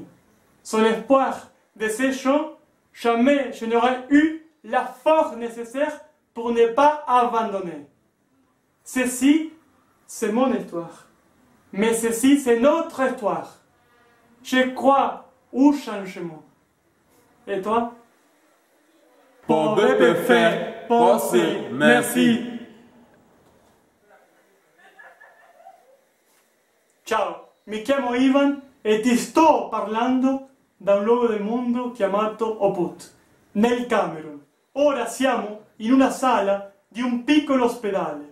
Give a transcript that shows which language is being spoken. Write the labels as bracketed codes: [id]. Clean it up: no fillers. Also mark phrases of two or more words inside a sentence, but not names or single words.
[fr] Sans l'espoir de ces gens, jamais je n'aurais eu la force nécessaire pour ne pas abandonner. Ceci, c'est mon histoire. Mais ceci, c'est notre histoire. Je crois au changement. Et toi? Pour faire penser. Merci. [it] Ciao, mi chiamo Ivan e ti sto parlando da un luogo del mondo chiamato Obut, nel Camerun. Ora siamo in una sala di un piccolo ospedale.